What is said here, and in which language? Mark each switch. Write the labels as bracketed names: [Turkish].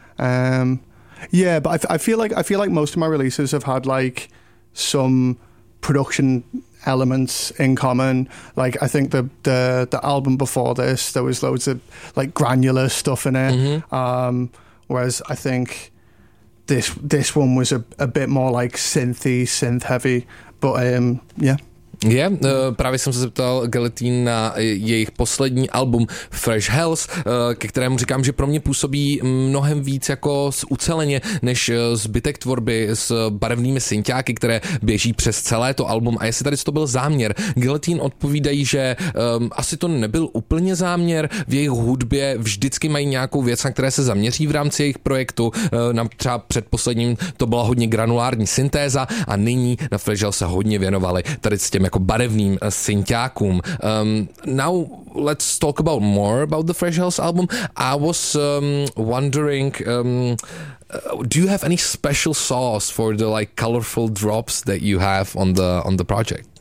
[English] I feel like most of my releases have had like some production elements in common. Like I think the album before this, there was loads of like granular stuff in it. Mm-hmm. Whereas I think this one was a bit more like synthy, synth heavy, but yeah, [Czech] právě jsem se zeptal Gelatine na jejich poslední album Fresh Hells, ke kterému říkám, že pro mě působí mnohem víc jako uceleně než zbytek tvorby s barevnými synťáky, které běží přes celé to album. A jestli tady to byl záměr, Gelatine odpovídají, že asi to nebyl úplně záměr, v jejich hudbě vždycky mají nějakou věc, na které se zaměří v rámci jejich projektu. Třeba před posledním to byla hodně granulární syntéza a nyní na Fresh Hells se hodně věnovali tady jako barevným synťákům. [English] Now let's talk about more about the Fresh Hells album. I was wondering, do you have any special sauce for the like colorful drops that you have on the project?